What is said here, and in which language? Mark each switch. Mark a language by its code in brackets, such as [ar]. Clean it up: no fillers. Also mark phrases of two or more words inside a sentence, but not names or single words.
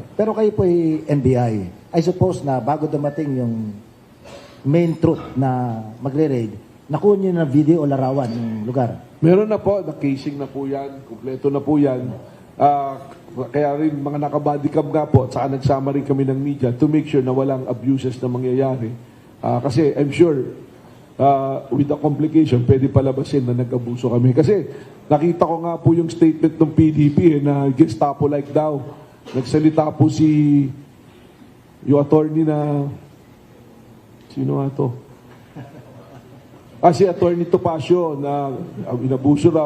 [tl] Pero kayo po ay NBI. [en] I suppose [tl] na bago dumating yung [en] main truth [tl] na magre-raid, nakuha nyo na video o larawan ng lugar? Meron na po, na-casing na po yan, kumpleto na po yan. Kaya rin mga naka-bodycam nga po, at saka nagsama rin kami ng media [en] to make sure [tl] na walang abuses na mangyayari. [en] Kasi I'm sure, [tl] with the complication, pwede palabasin na nag-abuso kami. Kasi nakita ko nga po yung statement ng PDP na Gestapo-like daw. Nagsalita po yung attorney na, sino nga to? Si attorney Topacio na inabuso raw.